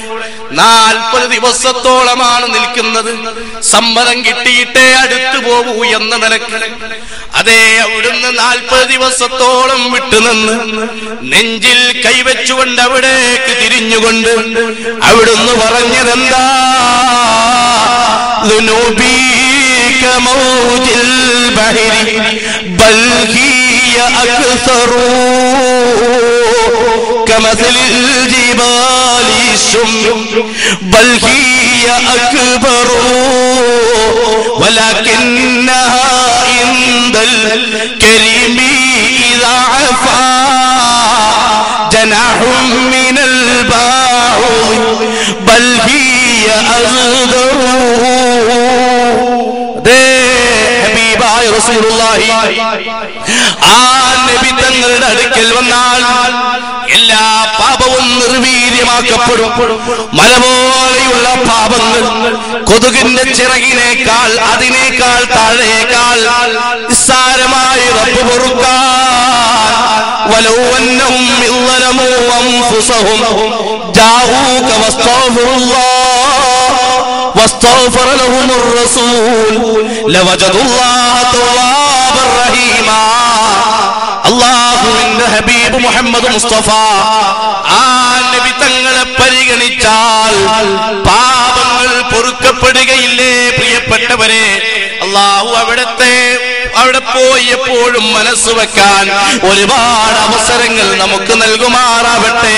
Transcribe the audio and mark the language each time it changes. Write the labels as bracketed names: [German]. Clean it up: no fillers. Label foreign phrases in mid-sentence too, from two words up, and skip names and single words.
[Malayalam] 40 ദിവസത്തോളമാണ് നിൽക്കുന്നത്. സമ്മതം കിട്ടിയിട്ടേ അടുത്തു പോകൂ എന്ന നിലക്ക്. അതേ അവിടുന്ന് 40 ദിവസത്തോളം വിട്ടുനിന്ന് നെഞ്ചിൽ കൈവച്ചുകൊണ്ട് അവിടേക്ക് തിരിഞ്ഞുകൊണ്ട് അവിടുന്ന് പറഞ്ഞതെന്താ? [Arabic] ذنوبي كموج البحر بل هي أكثر كمثل الجبال الشم بل هي أكبر ولكنها عند الكريم إذا عفا جناح من البعوض بل هي أصغر. [Malayalam] ഹബീബായ റസൂലുള്ളാഹി ആ നബി തങ്ങളുടെ അടുക്കൽ വന്നാൽ എല്ലാ പാപവും നിർവീര്യമാക്കപ്പെടും. മല പോലെയുള്ള പാപങ്ങൾ കൊതുകിന്റെ ചിറകിനേക്കാൾ അതിനേക്കാൾ താഴേക്കാൾ നിസ്സാരമായി റബ്ബ് പൊറുക്കാൻ. [Arabic] ولو أنهم ظلموا أنفسهم جاءوك واستغفر لهم الرسول لوجدوا الله توابا رحيما. [Malayalam] അല്ലാഹുവിന്റെ ഹബീബ് മുഹമ്മദ് മുസ്തഫ ആ നബി തങ്ങളെ പരിഗണിച്ചാൽ പാപങ്ങൾ പൊറുക്കപ്പെടുകയില്ലേ? പ്രിയപ്പെട്ടവരെ, അല്ലാഹു അവിടെ പോയി എപ്പോഴും മനസ്സ് വെക്കാൻ ഒരുപാട് അവസരങ്ങൾ നമുക്ക് നൽകുമാറാവട്ടെ.